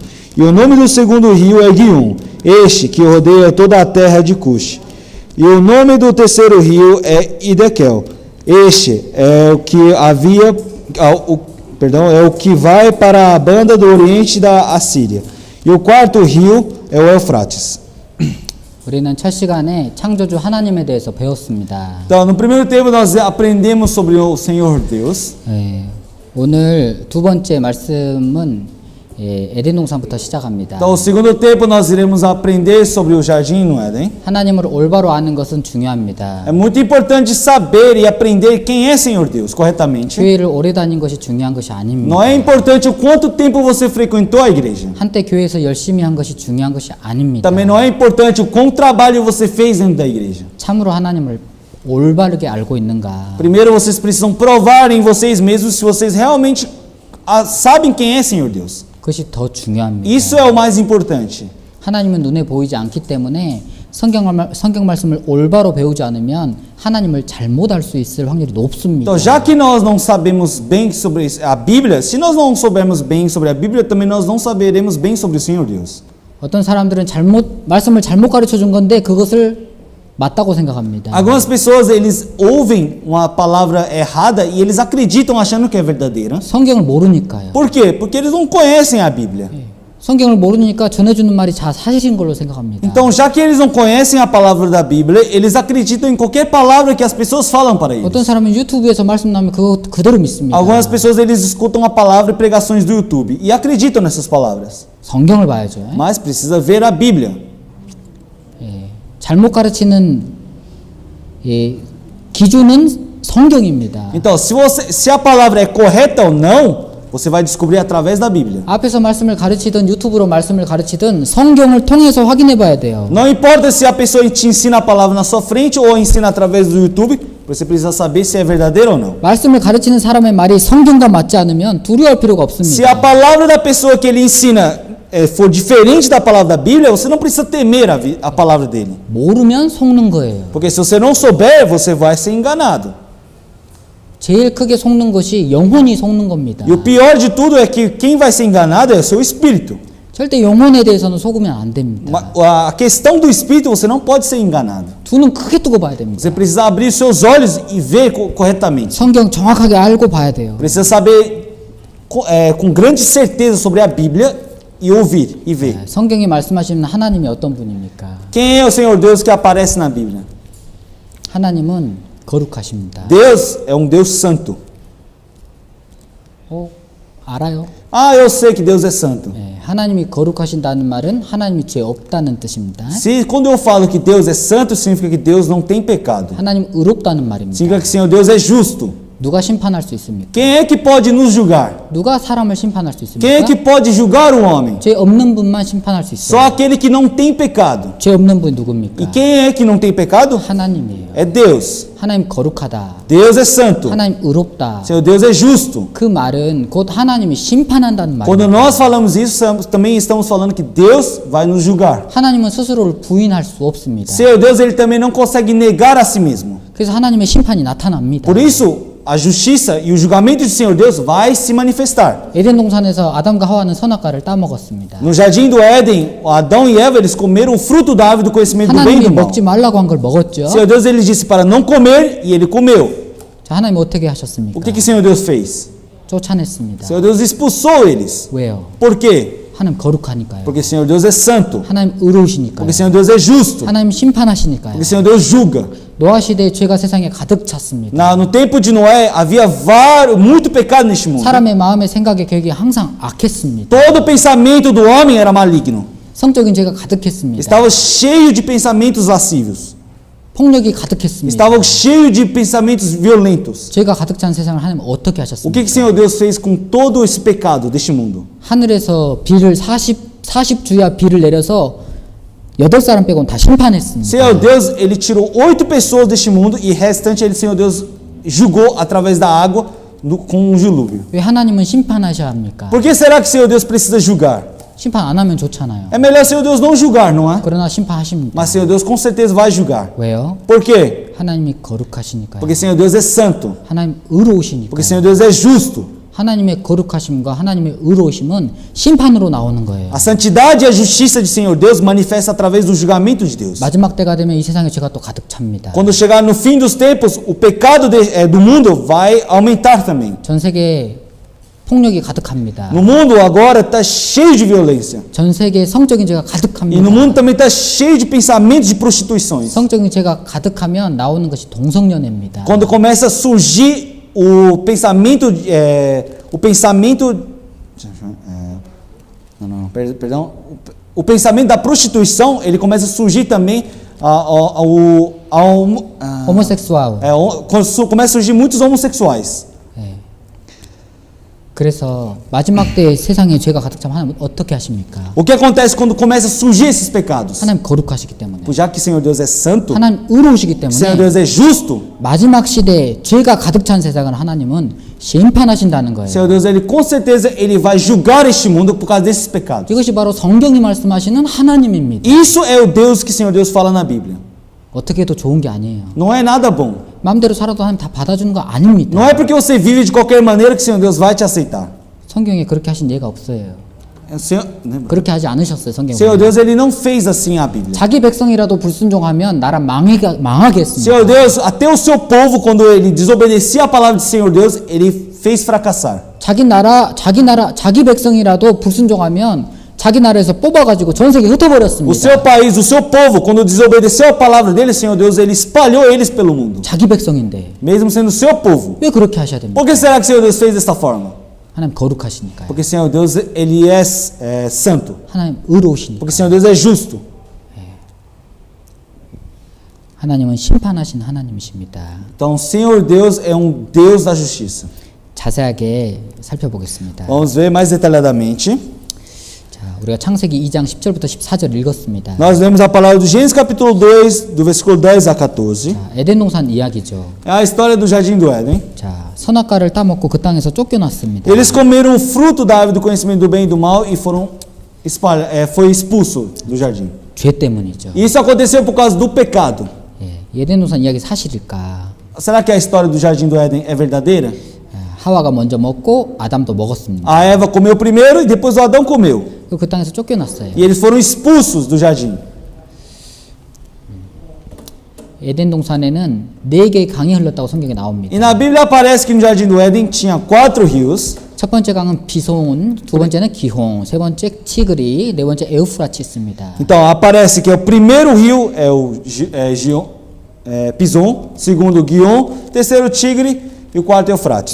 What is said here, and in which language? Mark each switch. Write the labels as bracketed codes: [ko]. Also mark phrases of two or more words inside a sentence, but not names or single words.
[pt] E o nome do segundo rio é Guion. Este que rodeia toda a terra de Cush. E o nome do terceiro rio é Idekel. Este é o que havia, é o que vai para a banda do oriente da Assíria. E o quarto rio é o Eufrates. [ko] 우리는 첫 시간에 창조주 하나님에 대해서 배웠습니다. [pt] Então, no primeiro tempo nós aprendemos sobre o Senhor Deus. [ko] 네, 오늘 두 번째 말씀은 에덴 동산부터 시작합니다. [pt] Então, no segundo tempo nós iremos aprender sobre o jardim no Éden. [ko] 하나님을 올바로 아는 것은 중요합니다. [pt] É muito importante saber e aprender quem é Senhor Deus corretamente. [ko] 교회를 오래 다닌 것이 중요한 것이 아닙니다. [pt] Não é importante o quanto tempo você frequentou a igreja. [ko] 한때 교회에서 열심히 한 것이 중요한 것이 아닙니다. [pt] Também não é importante o quanto trabalho você fez dentro da igreja. [ko] 참으로 하나님을 올바르게 알고 있는가? [pt] Primeiro vocês precisam provar em vocês mesmos se vocês realmente sabem quem é Senhor Deus. [ko] 그것이 더 중요합니다. [pt] Isso é o mais importante. [ko] 하나님은 눈에 보이지 않기 때문에 성경 말씀을 올바로 배우지 않으면 하나님을 잘못 알 수 있을 확률이 높습니다. [pt] Então, já que nós não sabemos bem sobre a Bíblia, se nós não soubermos bem sobre a Bíblia, também nós não saberemos bem sobre o Senhor Deus. [ko] 어떤 사람들은 말씀을 잘못 가르쳐 준 건데 그것을 맞다고 생각합니다. [pt] Algumas pessoas eles ouvem uma palavra errada e eles acreditam achando que é verdadeira. [ko] 성경을 모르니까요. [pt] Por quê? Porque eles não conhecem a Bíblia. [ko] 성경을 모르니까 전해주는 말이 다 사실인 걸로 생각합니다. [pt] Então, já que eles não conhecem a palavra da Bíblia, eles acreditam em qualquer palavra que as pessoas falam para eles. [ko] 어떤 사람은 유튜브에서 말씀 나오면 그거 그대로 믿습니다. [pt] Algumas pessoas eles escutam a palavra e pregações do YouTube e acreditam nessas palavras. [ko] 성경을 봐야죠. [pt] Mas precisa ver a Bíblia. [ko] 잘못 가르치는 기준은 성경입니다. [pt] Então, se a palavra é correta ou não, você vai descobrir através da Bíblia. [ko] 앞에서 말씀을 가르치든 유튜브로 말씀을 가르치든 성경을 통해서 확인해 봐야 돼요. [pt] Não importa se a pessoa te ensina a palavra na sua frente ou ensina através do YouTube, você precisa saber se é verdadeiro ou não. [ko] 말씀을 가르치는 사람의 말이 성경과 맞지 않으면 두려워할 필요가 [pt] Se [ko] 없습니다. [pt] a palavra da pessoa que ele ensina for diferente da palavra da Bíblia, você não precisa temer a palavra dele. [ko] 모르면 속는 거예요. [pt] Porque se você não souber, você vai ser enganado. [ko] 제일 크게 속는 것이 영혼이 속는 겁니다. [pt] E o pior de tudo é que quem vai ser enganado é o seu espírito. [ko] 절대 영혼에 대해서는 속으면 안 됩니다. [pt] A questão do espírito, você não pode ser enganado. [ko] 두 눈 크게 뜨고 봐야 됩니다. [pt] Você precisa abrir os seus olhos e ver corretamente. [ko] 성경 정확하게 알고 봐야 돼요. [pt] Precisa saber com grande certeza sobre a Bíblia e ouvir e ver. [ko] 성경이 말씀하시는 하나님이 어떤 분입니까? [pt] Quem é o Senhor Deus que aparece na Bíblia? [ko] 하나님은 거룩하십니다. [pt] Deus é Deus santo. [ko] 알아요? [pt] Ah, eu sei que Deus é santo. [ko] 하나님이 거룩하신다는 말은 하나님이 죄 없다는 뜻입니다. [pt] Quando eu falo que Deus é santo, significa que Deus não tem pecado. [ko] 하나님 의롭다는 말입니다. [pt] Significa que Senhor Deus é justo. [ko] 누가 심판할 수 있습니까? [pt] Quem é que pode nos julgar? [ko] 누가 사람을 심판할 수 [pt] Quem é [ko] 있습니까? [pt] que pode julgar o homem? [ko] 죄 없는 분만 심판할 수 [pt] Só [ko] 있어요. [pt] aquele que não tem pecado. [ko] 죄 없는 분이 [pt] E [ko] 누굽니까? [pt] quem é que não tem pecado? [ko] 하나님이에요. [pt] É Deus. [ko] 하나님 거룩하다. [pt] Deus é santo. [ko] 하나님 의롭다. [pt] Seu Deus é justo. [ko] 그 말은 곧 하나님이 심판한다는 [pt] Quando [ko] 말이에요. [pt] nós falamos isso, também estamos falando que Deus vai nos julgar. [ko] 하나님은 스스로를 부인할 수 없습니다. [pt] Seu Deus, ele também não consegue negar a si mesmo. [ko] 그래서 하나님의 심판이 나타납니다. [pt] Por isso, a justiça e o julgamento do Senhor Deus vai se manifestar. [ko] 에덴 동산에서 아담과 하와는 선악과를 따먹었습니다. [pt] No jardim do Éden, Adão e Eva, eles comeram o fruto da árvore do conhecimento do bem e [ko] 하나님이 [pt] do mal. [ko] 먹지 말라고 한 걸 먹었죠. [pt] Senhor Deus, ele disse para não comer e ele comeu. [ko] 자, 하나님 어떻게 하셨습니까? [pt] O que que Senhor Deus fez? [ko] 쫓아냈습니다. [pt] Senhor Deus expulsou eles. [ko] 왜요? [pt] Por quê? [ko] 하나님 거룩하니까요. [pt] Porque Senhor Deus é santo. [ko] 하나님 의로우시니까요. [pt] Porque Senhor Deus é justo. [ko] 하나님 심판하시니까요. [pt] Porque Senhor Deus julga. [ko] 노아 시대에 죄가 세상에 가득 찼습니다. [pt] No tempo de Noé havia muito pecado neste mundo. [ko] 사람의 마음의 생각의 계획이 항상 악했습니다. [pt] Todo o pensamento do homem era maligno. [ko] 성적인 죄가 가득했습니다. [pt] Estava cheio de pensamentos lascivos. [ko] 폭력이 가득했습니다. [pt] Estava cheio de pensamentos violentos. [ko] 죄가 가득 찬 세상을 하나님 어떻게 [pt] O [ko] 하셨습니까? [pt] que que Senhor Deus fez com todo esse pecado deste mundo? [ko] 하늘에서 비를 40주야 비를 내려서 8사람 빼고는 다 심판했습니다. [pt] Senhor Deus, ele tirou 8 pessoas deste mundo e restante ele, Senhor Deus, julgou através da água com um dilúvio. [ko] 왜 하나님은 심판하셔야 합니까? [pt] Por que será que Senhor Deus precisa julgar? [ko] 심판 안 하면 좋잖아요. [pt] É melhor Senhor Deus não julgar, não é? [ko] 그러나 심판하십니다. [pt] Mas Senhor Deus com certeza vai julgar. [ko] 왜요? [pt] Por quê? [ko] 하나님이 거룩하시니까요. [pt] Porque Senhor Deus é santo. [ko] 하나님 의로우시니까요. [pt] Porque Senhor Deus é justo. [ko] 하나님의 거룩하심과 하나님의 의로우심은 심판으로 나오는 거예요. [pt] A santidade e a justiça de Senhor Deus manifesta através do julgamento de Deus. [ko] 마지막 때가 되면 이 세상에 죄가 또 가득 찹니다. [pt] Quando chegar no fim dos tempos, o pecado do mundo vai aumentar também. [ko] 전 세계에 폭력이 가득합니다. [pt] No mundo agora está cheio de violência. [ko] 전 세계에 성적인 죄가 [pt] E no [ko] 가득합니다. [pt] mundo também está cheio de pensamentos de prostituições. [ko] 성적인 죄가 가득하면 나오는 것이 동성연애입니다. [pt] Quando começa a surgir o pensamento, perdão, o pensamento da prostituição, ele começa a surgir também [ko] 호모섹수얼. [pt] começa a surgir muitos homossexuais. [ko] 그래서 마지막 때에 세상에 죄가 가득 차면 하나님 어떻게 하십니까? [pt] O que acontece quando começa a surgir esses pecados? [ko] 하나님 거룩하시기 때문에. [pt] Já que Senhor Deus é santo, [ko] 하나님 의로우시기 [pt] Senhor [ko] 때문에 [pt] Deus é justo, [ko] 마지막 시대에 죄가 가득 찬 세상을 하나님은 심판하신다는 거예요. [pt] Senhor Deus, ele com certeza ele vai julgar este mundo por causa desses pecados. [ko] 이것이 바로 성경이 말씀하시는 하나님입니다. [pt] Isso é o Deus que Senhor Deus fala na Bíblia. [ko] 어떻게 해도 좋은 게 아니에요. [pt] Não é nada bom. [ko] 마음대로 살아도 하나님 다 받아주는 거 아닙니다. [pt] Não é porque você vive de qualquer maneira que Senhor Deus vai te aceitar. [ko] 성경에 그렇게 하신 예가 없어요. [pt] Senhor [ko] 그렇게 하지 않으셨어요. 성경에. [pt] Deus, ele não fez assim a Bíblia. [ko] 자기 백성이라도 불순종하면 나라 망하게 했습니다. [pt] Senhor Deus, até o seu povo, quando ele desobedecia a palavra de Senhor Deus, ele fez fracassar. [ko] 자기 백성이라도 불순종하면 자기 나라에서 뽑아가지고 전 세계 [pt] O [ko] 흩어버렸습니다. [pt] seu país, o seu povo, quando desobedeceu a palavra dele, Senhor Deus, ele espalhou eles pelo mundo. [ko] 자기 백성인데 [pt] Mesmo sendo o seu povo. [ko] 왜 그렇게 하셔야 됩니까? [pt] Por que será que Senhor Deus fez desta forma? [ko] 하나님 거룩하시니까요. [pt] Porque Senhor Deus, ele é santo. [ko] 하나님 의로우시니까. [pt] Porque Senhor Deus é justo. [ko] 하나님은 심판하신 하나님이십니다. [pt] Então, Senhor Deus é Deus da justiça. [ko] 자세하게 살펴보겠습니다. [pt] Vamos ver mais detalhadamente. [ko] 자, 우리가 창세기 2장 10절부터 14절 읽었습니다. [pt] Nós lemos a palavra do Gênesis capítulo 2, do versículo 10 a 14. [ko] 자, 에덴 동산 이야기죠. [pt] É a história do jardim do Éden. [ko] 자, 선악과를 따먹고 그 땅에서 쫓겨났습니다. [pt] Eles comeram o fruto da árvore do conhecimento do bem e do mal e foi expulso do jardim. [ko] 죄 때문이죠. [pt] E isso aconteceu por causa do pecado. [ko] 예, 에덴 동산 이야기 사실일까? [pt] Será que a história do jardim do Éden é verdadeira? [ko] 하와가 먼저 먹고 아담도 먹었습니다. [pt] A Eva comeu primeiro e depois o Adão comeu. [ko] 그 땅에서 쫓겨났어요. [pt] E eles foram expulsos do jardim. [ko] 에덴 동산에는 4개의 강이 흘렀다고 성경에 나옵니다. [pt] E na Bíblia aparece que no jardim do Éden tinha 4 rios. [ko] 첫 번째 강은 비손, 두 번째는 기홍, 세 번째 티그리, 네 번째 에우프라치스입니다. [pt] Então aparece que o primeiro rio é o Pison, segundo Guion, terceiro Tigre e o quarto Eufrates.